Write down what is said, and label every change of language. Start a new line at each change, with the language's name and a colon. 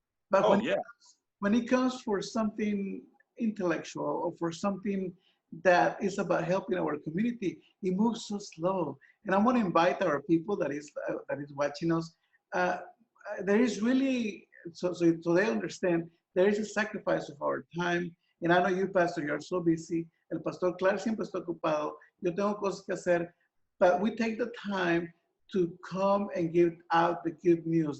English: But when it comes for something intellectual or for something that is about helping our community, it moves so slow. And I want to invite our people that is watching us. There is really, so they understand, there is a sacrifice of our time. And I know you, Pastor, you're so busy.
Spanish: El Pastor Clark siempre está ocupado. Yo tengo cosas que hacer.
English: But we take the time to come and give out the good news.